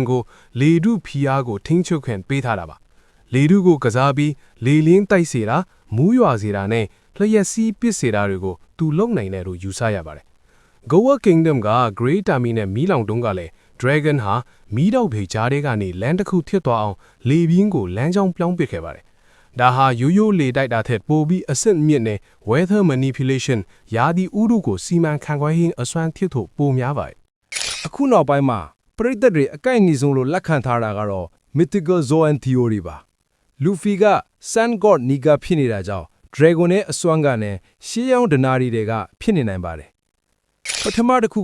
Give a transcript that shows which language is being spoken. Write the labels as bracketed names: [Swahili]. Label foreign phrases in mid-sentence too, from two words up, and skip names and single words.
[Burmese] ကိုလေထုဖိအားကိုထိန်းချုပ်ခွင့်ပေးထားတာပါလေထုကိုကစားပြီးလေလင်းတိုက်စေတာမူးရွာစေတာနဲ့လျှက်စီးပစ်စေတာတွေကိုသူလုပ်နိုင်တယ်လို့ယူဆရပါတယ် Goa Kingdom က Great Army နဲ့မီးလောင်တုံးကလည်း Dragon ဟာမီးတောက်ဖေကြားထဲကနေလမ်းတစ်ခုထစ်သွားအောင်လေပြင်းကိုလမ်းကြောင်းပြောင်းပစ်ခဲ့ပါတယ်ဒါဟာရိုးရိုးလေတိုက်တာထက်ပိုပြီးအဆင့်မြင့်တဲ့ [English] weather manipulation [Burmese] ယာဒီဥတုကိုစီမံခန့်ခွဲရေးအစွမ်းဖြစ်ဖို့ပိုများပါတယ် အခုနောက်ပိုင်းမှာပရိသတ်တွေအကိုက်အနီဆုံးလို့လက်ခံထားတာကတော့ [English] Mythical Zoan Theory [Burmese] ပါ Luffy က Sun God Nika ဖြစ်နေတာကြောင့် Dragon ရဲ့အစွမ်းကလည်းရှေးရောင်းဒနာရီတွေကဖြစ်နေနိုင်ပါတယ်ပထမတစ်ခု